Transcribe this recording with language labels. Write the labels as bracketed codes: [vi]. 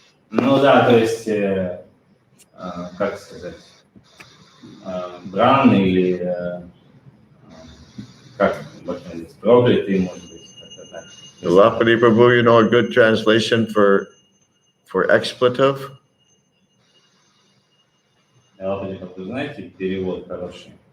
[ru] Ну да, то есть, как сказать, бранный или как сказать, проклятый, может быть, как-то так. [en] Lapati Prabhu, you know a good translation for expletive? [ru] Вы знаете перевод хороший?